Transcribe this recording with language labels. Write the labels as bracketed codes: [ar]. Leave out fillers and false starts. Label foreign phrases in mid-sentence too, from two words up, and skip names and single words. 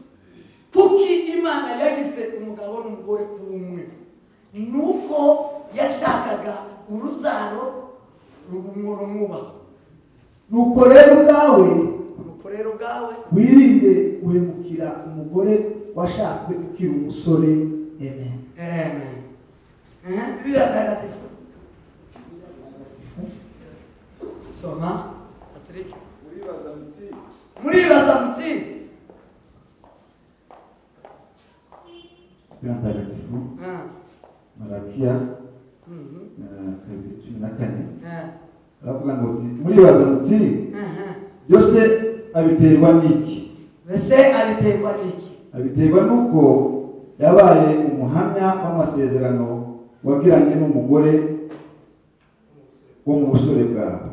[rw] Kuki Imana yagize umugabo n'umugore kumwe? Nuko yashakaga urubyaro rumwubaha. nuko rero ubwawe wirinde guhemukira umugore washatse ukiri umusore. Amen. [sw] Amen. Biblia takatifu. Soma Patrick. Muribaza muti. Biblia takatifu. Malakia. Kabiri 14. [rw] Aravuga ngo muribaza muti. Byose abiterwa n'iki? Mbese abiterwa n'iki? Abiterwa nuko yabaye umuhamya w'amasezerano wagiranye n'umugore wo mu busore bwawe.